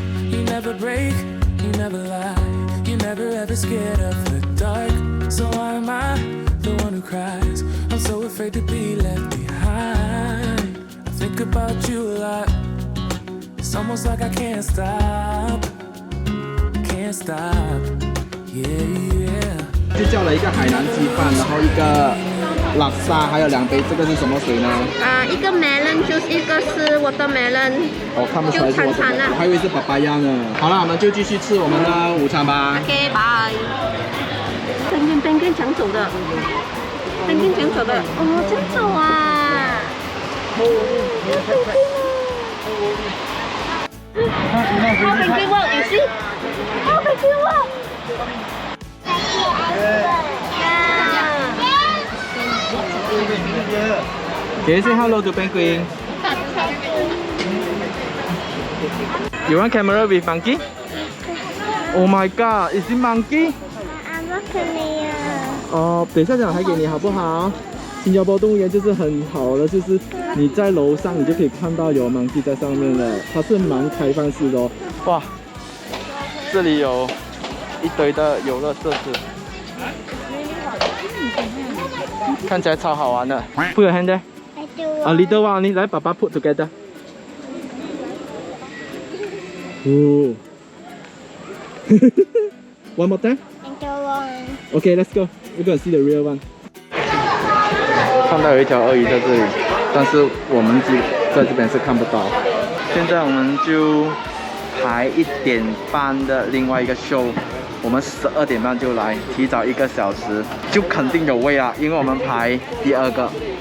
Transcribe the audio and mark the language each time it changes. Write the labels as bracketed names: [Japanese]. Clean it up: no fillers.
[English] You never break, you never lie, you never ever scared of the dark. So why am I the one who cries? I'm so afraid to be left behind. I think about you a lot. It's almost like I can't stop, can't stop. Yeah, yeah. [Chinese] 就叫了一个海南鸡饭，然后一个拉沙，还有2杯，这个是什么水呢？一个 [English] melon juice， [Chinese] 一个是 watermelon。哦，看不出来是我的，我还以为是papaya呢。好了，我们就继续吃我们的午餐吧。 OK， 拜。 penguin 抢走的，penguin抢走的，哦，抢走啊！ [English] How penguin work? You see? How penguin work? Can you say hello to penguin? You want camera with monkey? Oh my god, is it monkey? I'm not familiar. [Chinese] 哦，等一下讲还给你好不好？新加坡动物园就是很好的，就是你在楼上你就可以看到有 monkey 在上面了，它是蛮开放式的哦。哇，这里有一堆的游乐设施，看起来超好玩的。 [English] Put your hand there. I do. A little one, [Chinese] 你来，爸爸 [English] put together. 哦。 One more time. I do one. Okay, let's go. We're gonna see the real one. [Chinese] 看到有一条鳄鱼在这里，但是我们在这边是看不到。现在我们就排1点半的另外一个 show， 我们12点半就来，提早1个小时，就肯定有位啊，因为我们排第2个。